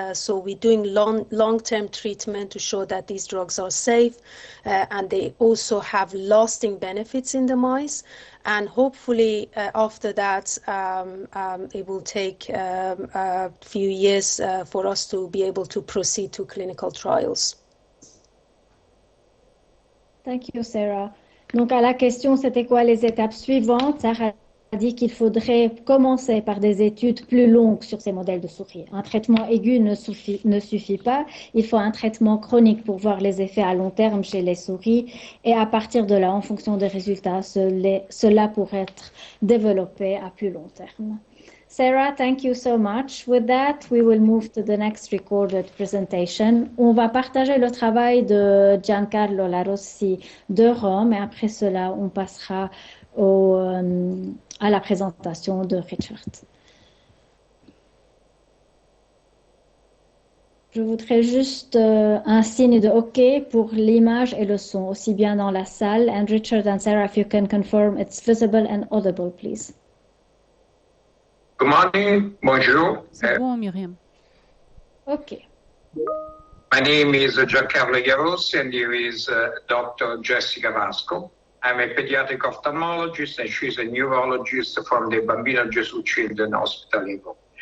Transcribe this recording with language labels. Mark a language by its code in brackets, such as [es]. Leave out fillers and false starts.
[en] So we're doing long-term treatment to show that these drugs are safe and they also have lasting benefits in the mice. And hopefully after that, it will take a few years for us to be able to proceed to clinical trials. Thank you, Sarah. [fr] Donc, à la question, c'était quoi les étapes suivantes? Sarah a dit qu'il faudrait commencer par des études plus longues sur ces modèles de souris. Un traitement aigu ne suffit pas. Il faut un traitement chronique pour voir les effets à long terme chez les souris. Et à partir de là, en fonction des résultats, cela pourrait être développé à plus long terme. [en] Sarah, thank you so much. With that, we will move to the next recorded presentation. [fr] On va partager le travail de Giancarlo Larossi de Rome et après cela, on passera à la présentation de Recherche. Je voudrais juste un signe de OK pour l'image et le son, aussi bien dans la salle. [en] And Richard and Sarah, if you can confirm it's visible and audible, please. Good morning, [fr] bonjour. C'est bon, Myriam. Ok. [en] My name is Giancarlo Larossi, and here is Dr. Jessica Vasco. I'm a pediatric ophthalmologist, and she's a neurologist from the Bambino Gesù Children's Hospital.